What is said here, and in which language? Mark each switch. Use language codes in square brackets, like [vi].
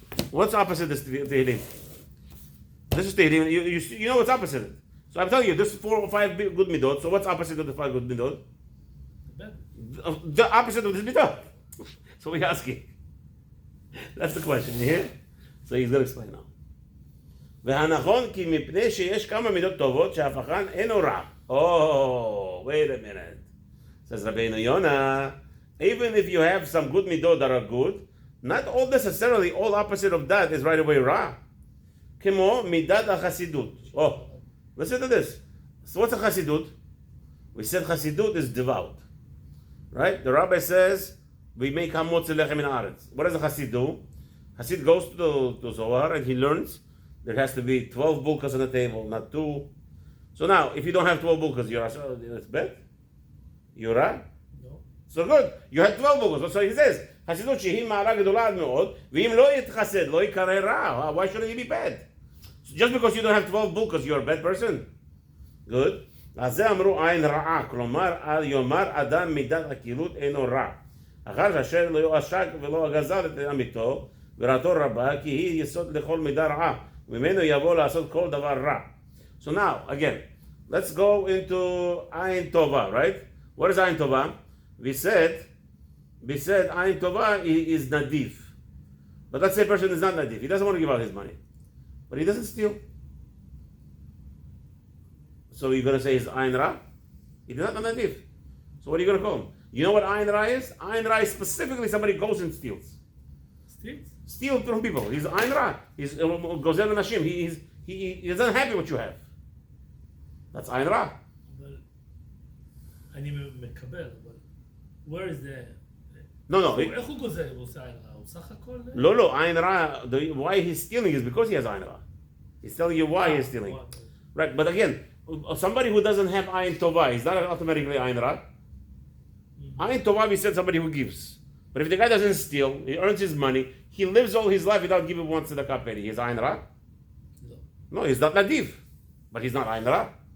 [en] What's opposite this Tehillim? This is Tehillim. You know what's opposite. So I'm telling you, this is 4 or 5 good midot. So what's opposite of the 5 good midot? The opposite of this midot. So we're asking. That's the question. You hear? So he's going to explain now. [he] והנכון כי מפני שיש כמה מידות טובות שהפכן אינו רע. [en] Oh, wait a minute. Says Rabeinu Yonah, even if you have some good midot that are good, not all necessarily all opposite of that is right away ra. [he] כמו מידת החסידות. [en] Oh, listen to this. So what's a chasidut? We said chasidut is devout. Right? The rabbi says, we make hamotz lechem min haaretz. What does a chasid do? Hasid goes to Zohar and he learns there has to be 12 bulkas on the table, not 2. So now, if you don't have 12 bulkas, it's bad? You're right? No. So good. You had 12 bulkas. So he says, [he] חסידות שהיא מעלה גדולה מאוד, ואם לא יתחסד, לא יקרא רע. [en] Why shouldn't he be bad? So just because you don't have 12 bulkas, you're a bad person? Good. [he] אז זה אמרו עין רעה, כלומר, יאמר אדם מידת הקילות אינו רע. אחר אשר לא עשק ולא גזל את עמיתו, ורעתו רבה, כי היא יסוד לכל מידה רעה. וממנו יבוא לעשות כל דבר רע. [en] So now, again, let's go into Ayin Tova, right? What is Ayin Tova? We said Ayin Tova is Nadif. But let's say a person is not Nadif. He doesn't want to give out his money. But he doesn't steal. So you're going to say he's Ayin Ra? He is not Nadif. So what are you going to call him? You know what Ayin Ra is? Ayin Ra is specifically somebody goes and steals. Steal from people. He's Ayin Ra. He's Gozel Nashim. He isn't happy what you have. That's Ayin Ra. [he] אבל אני מקבל, אבל [en] where is the... No. [he] איך הוא גוזל? הוא עושה עין רע? הוא סך הכל... [en] No, Ayin Ra, why he's stealing is because he has Ayin Ra. He's telling you why he's stealing. Right, but again, somebody who doesn't have Ayin Tova, is not automatically Ayin Ra. Ayin Tova, we said somebody who gives. But if the guy doesn't steal, he earns his money, he lives all his life without giving one tzedakah penny. He's Ayin Ra? No, he's not Nadif. But he's not Ayin Ra.